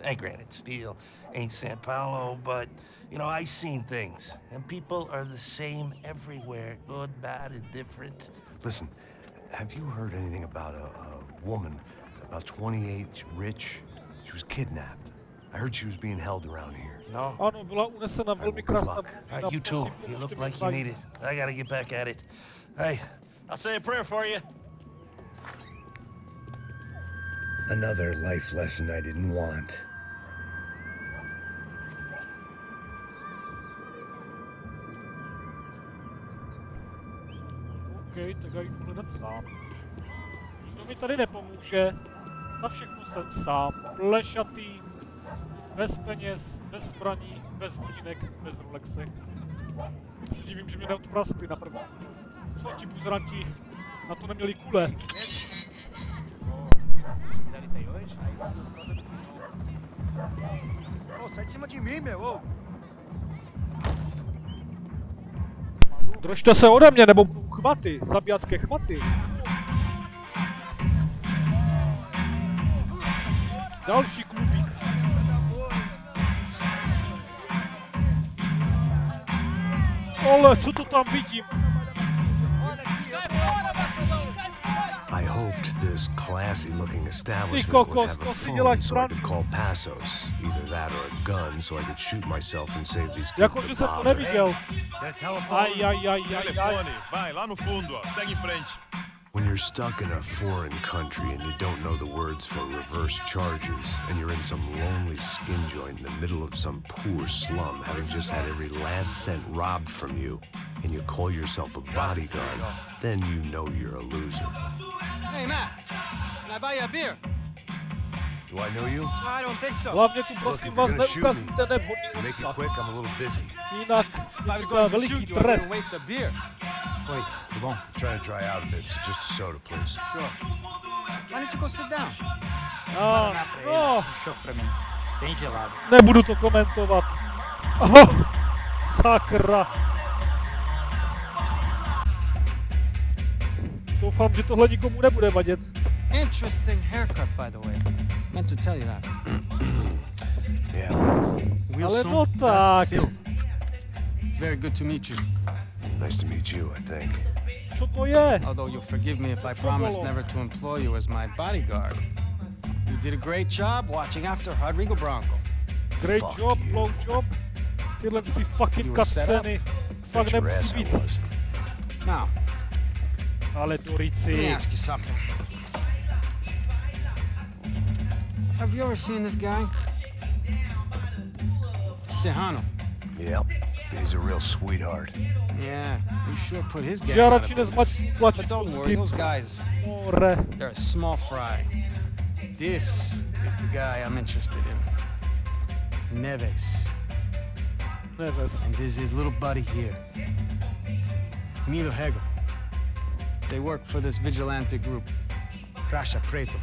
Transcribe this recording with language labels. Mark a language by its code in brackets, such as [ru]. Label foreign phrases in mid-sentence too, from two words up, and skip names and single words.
[en] And granted, Steele ain't San Paulo, but, you know, I seen things. And people are the same everywhere, good, bad, and different. Listen, have you heard anything about a woman, about 28, rich? She was kidnapped. I heard she was being held around here. No? [cs] Ano, byla unesena velmi krásná. [en] All right, you too. You look like you need it. I gotta get back at it. Hey, I'll say a prayer for you. Another life lesson I didn't want. [cs] OK, tak já jdu hledat sám. Nikdo mi tady nepomůže. Na všechno jsem sám. Plešatý, bez peněz, bez zbraní, bez hodinek, bez Rolexek. Já se divím, že mě neodpraskli na první. Co ti buzeranti na to neměli kule. [pt] Ô, sai de cima de mim, meu, ô. [cs] Držte se ode mě, nebo budou chvaty, zabijacké chvaty. Další klubík. Ale co to tam vidím? [en] I hoped this classy-looking [cs] Ty [en] establishment [cs] kokos, [en] would have [cs] to [en] a [cs] si [en] phone [cs] děláš [en] so I could [cs] srandu. [en] call Passos. Either that or a gun so I could shoot myself and save these kids [cs] Jako, [en] the [cs] že jsem to [en] bother. [cs] neviděl. Aj. [pt] Vai, lá no fundo, ó. Segue em frente. [en] When you're stuck in a foreign country and you don't know the words for reverse charges, and you're in some lonely skin joint in the middle of some poor slum, having just had every last cent robbed from you, and you call yourself a bodyguard, then you know you're a loser. Hey, Matt, can I buy you a beer? Do I know you? I don't think so. [cs] Hlavně tu [en] Look, [cs] prosím [en] if [cs] vás [en] you're gonna shoot me, [cs] neukazujte nevhodný [en] make it [cs] obsah. [en] quick, I'm a little busy. [cs] Jinak [en] If I was [cs] to [en] going to [cs] veliký [en] shoot you, I wouldn't [cs] trest. [en] waste a beer. Wait, come on. I'm trying to dry out a bit, so just a soda, please. Sure. Why don't you go sit down? [cs] No, [pt] Šok pra mim. Bem gelado. [cs] nebudu to komentovat. Oh, sakra. Doufám, že tohle nikomu nebude vadit. [en] Interesting haircut, by the way. Meant to tell you that. Yeah. [cs] Ale [en] Wilson [cs] no tak. [en] Basil. Very good to meet you. Nice to meet you, I think. [cs] Co to je? [en] Although you'll forgive me if I promise never to employ you as my bodyguard. You did a great job watching after Rodrigo Bronco. Great Fuck job, you. blow job. [cs] Tyhle ty fucking [en] You were set up. [cs] cutscény. Fakt [en] Bet your [cs] nemusí [en] ass I [cs] být. [en] was. Now, [cs] Ale [en] let me [cs] Dorici. [en] ask you something. Have you ever seen this guy? Sehano. Yep. He's a real sweetheart. Yeah, you sure put his gang [cs] Já [en] out of [cs] radši [en] business. [cs] nezmačím tlačítko [en] But don't [cs] skip. [en] worry, those guys, More. they're a small fry. This is the guy I'm interested in. Neves. Neves. And this is his little buddy here. Milo Hegel. They work for this vigilante group, Crasha Preto.